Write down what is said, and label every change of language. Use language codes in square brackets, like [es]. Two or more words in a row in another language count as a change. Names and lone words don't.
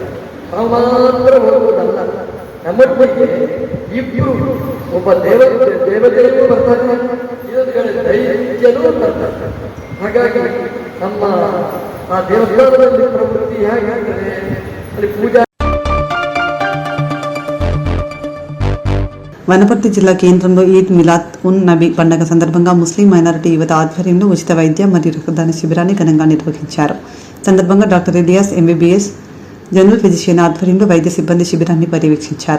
[kn] ನಾವು ಮಾತ್ರ ಹೋಗುವುದಲ್ಲ, ನಮ್ಮೊಟ್ಟಿಗೆ ಇಬ್ಬರು, ಒಬ್ಬ ದೇವತೆಯೂ ಬರ್ತಾರೆ, ಇನ್ನೊಂದು ಕಡೆ ದೈತ್ಯರು ಬರ್ತಾರೆ. ಹಾಗಾಗಿ ನಮ್ಮ ಆ ದೇವಸ್ಥಾನದಲ್ಲಿ ಪ್ರವೃತ್ತಿ ಹೇಗಾಗ್ತದೆ ಅಲ್ಲಿ ಪೂಜಾ. [te] వనపర్తి జిల్లా కేంద్రంలో ఈద్ మిలాద్ ఉన్ నబీ పండుగ సందర్భంగా ముస్లిం మైనారిటీ యువత ఆధ్వర్యంలో ఉచిత వైద్య మరియు రక్తదాన శిబిరాన్ని ఘనంగా నిర్వహించారు. సందర్భంగా డాక్టర్ ఇలియాస్ [en] MBBS General Physician [te] ఆధ్వర్యంలో వైద్య సిబ్బంది శిబిరాన్ని పర్యవేక్షించారు.